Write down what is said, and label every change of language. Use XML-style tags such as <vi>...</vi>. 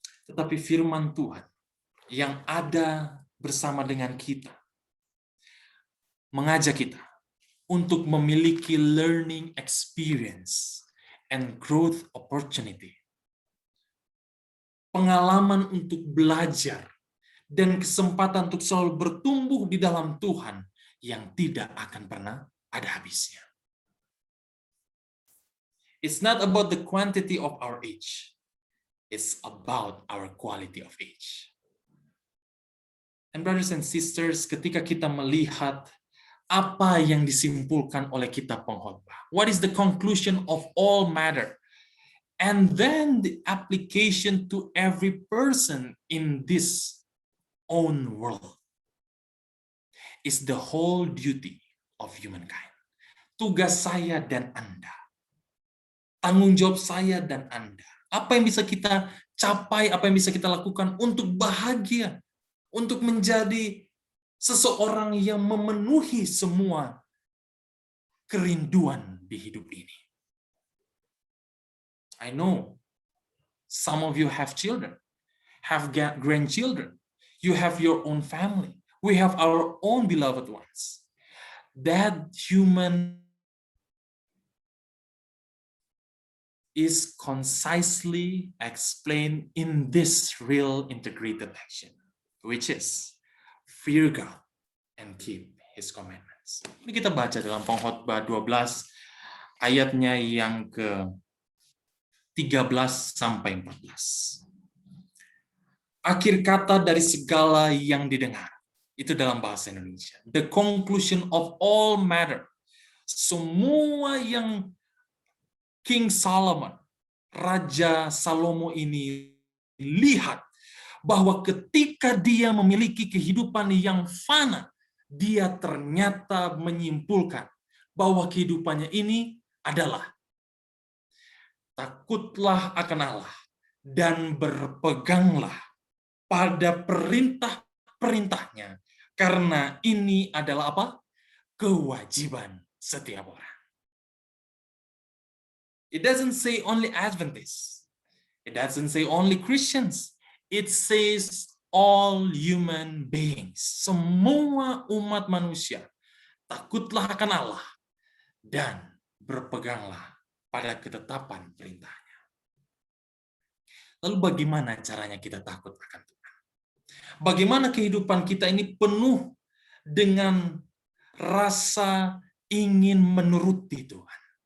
<id>Tetapi firman Tuhan yang ada bersama dengan kita mengajak kita untuk memiliki</id> <en>learning experience and growth opportunity.</en> <id>Pengalaman untuk belajar dan kesempatan untuk selalu bertumbuh di dalam Tuhan yang tidak akan pernah ada habisnya.</id> <en>It's not about the quantity of our age. It's about our quality of age. And brothers and sisters,</en> <id>ketika kita melihat apa yang disimpulkan oleh kitab pengkhotbah,</id> <en>what is the conclusion of all matter? And then the application to every person in this own world is the whole duty of humankind.</en> <id>Tugas saya dan Anda, tanggung jawab saya dan Anda Apa yang bisa kita capai, apa yang bisa kita lakukan untuk bahagia, untuk menjadi seseorang yang memenuhi semua kerinduan di hidup ini.</id> <en>I know some of you have children, have grandchildren. You have your own family. We have our own beloved ones. That human is concisely explained in this real integrated action, which is fear God and keep His commandments.</en> <id>Ini kita baca dalam Pengkhotbah 12 ayatnya yang ke-13 sampai 14. Akhir kata dari segala yang didengar, itu dalam bahasa Indonesia.</id> <en>The conclusion of all matter.</en> <id>Semua yang King Solomon, Raja Salomo ini lihat bahwa ketika dia memiliki kehidupan yang fana, dia ternyata menyimpulkan bahwa kehidupannya ini adalah takutlah akan Allah dan berpeganglah pada perintah-perintahnya, karena ini adalah apa? Kewajiban setiap orang.</id> <en>It doesn't say only Adventists. It doesn't say only Christians. It says all human beings.</en> <id>Semua umat manusia. Takutlah akan Allah dan berpeganglah pada ketetapan perintahnya. Lalu bagaimana caranya kita takut akan Tuhan? Bagaimana kehidupan kita ini penuh dengan rasa ingin menuruti Tuhan?</id>